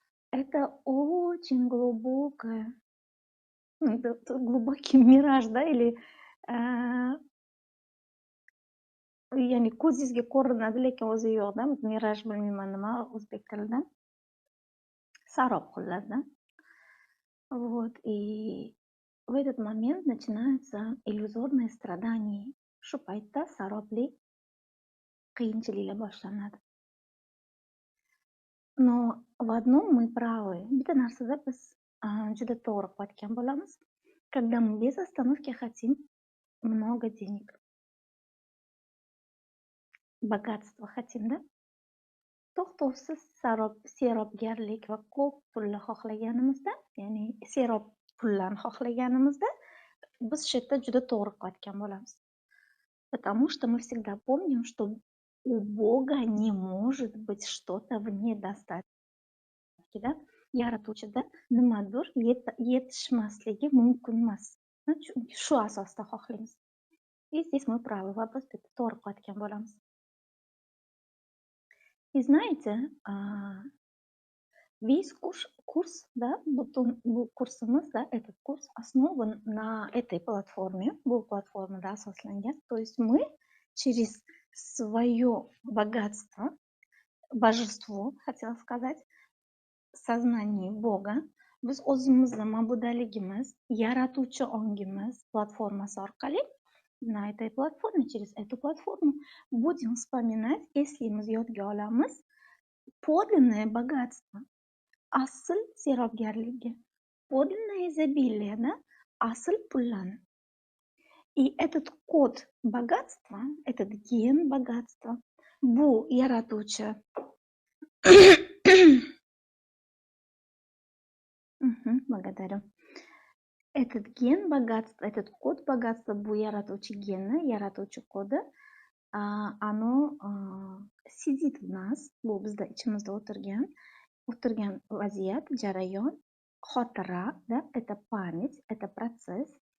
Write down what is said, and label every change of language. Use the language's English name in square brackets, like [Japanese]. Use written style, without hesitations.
[Russian] Это очень глубокое, глубокий мираж, да, или [Uzbek] ya'ni ko'zingizga ko'rinadi, lekin o'zi yo'q, да, miraj bilmayman nima o'zbek tilidan. Sarob xullas, да. [Russian] Вот, и в этот момент начинается иллюзорное страдание. [Uzbek] Shu paytda saroblik, qiyinchiliklar boshlanadi. [Russian] Но в одном мы правы. [Uzbek] Bitta narsada biz juda to'g'ri qilgan bo'lamiz. [Russian] Когда мы без остановки хотим много денег. Богатство хотим, да? [Uzbek] To'xtovsiz serobgarlik va ko'p pulni xohlaganimizda, ya'ni serob pullarni xohlaganimizda biz shu yerda juda to'g'ri qilayotgan bo'lamiz. [Russian] Потому что мы всегда помним, что у Бога не может быть что-то в недостатке, да? [Uzbek] Yaratuvchida nimadir yetishmasligi mumkin emas. Chunki shu asosda xohlaymiz. [Russian] И здесь мы правы, [Uzbek] va biz bitta to'g'ri qilayotgan bo'lamiz. [Russian] И знаете, весь курс, да, курсimiz, да, этот курс основан на этой платформе, [Uzbek] bu platformada asoslangan. [Russian] То есть мы через свое богатство bожество, хотела сказать, сознание Бога. [Uzbek] Biz o'zimizni ma'budaligimiz, yaratuvchi ongimiz platformasi orqali [Russian] на этой платформе, через эту платформу будем вспоминать, [Uzbek] eslaymiz, yodga olamiz [Russian] подлинное богатство, [Uzbek] asl serobgarligi, [Russian] подлинное изобилие, да, [Uzbek] asl pullarni. [Russian] И этот код богатства, этот ген богатства, [Uzbek] bu yaratuvchi [Russian] благодарю. Этот ген богатства, этот код богатства, [Uzbek] bu yaratuvchi geni, yaratuvchi kodi, [Russian] оно сидит в нас, [Uzbek] bu bizda ichimizda o'tirgan vaziyat, jarayon, xotira, [Russian] да, это память, это процесс.